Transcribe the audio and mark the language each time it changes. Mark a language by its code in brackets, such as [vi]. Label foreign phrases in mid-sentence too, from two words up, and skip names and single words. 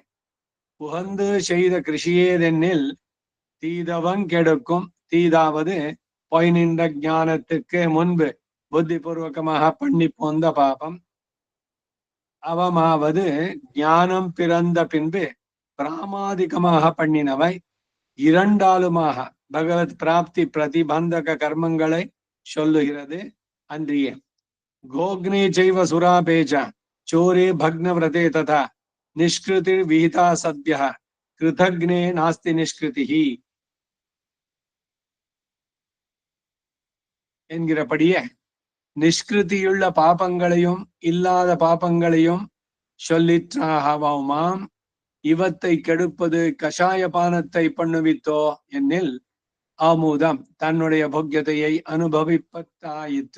[ta] புகந்து செய்த கிருஷியேதென்னில் தீதவன் கெடுக்கும், தீதாவது பொய் நின்ற ஞானத்துக்கு முன்பு புத்திபூர்வகமாக பண்ணி போந்த பாபம், அவமாவது ஞானம் பிறந்த பின்பு பிராமாதிகமாக பண்ணினவை இரண்டாலுமாக பகவத் பிராப்தி பிரதிபந்தக கர்மங்களை சொல்லுகிறது அன்றியே. [sa] गोग्ने चैव सुरापे च चोरे भग्नव्रते तथा निष्कृतिर विहिता सद्यः कृतघ्ने नास्ति निष्कृतिः [ta] என்கிறபடியே நிஷ்கிருதியுள்ள பாபங்களையும் இல்லாத பாபங்களையும் சொல்லிற்றாகவாம். இவத்தை கெடுப்பது கஷாய பானத்தை பண்ணுவித்தோ என்னில் ஆமூதம் தன்னுடைய போக்கியத்தையை அனுபவிப்பத்தாயிற்று.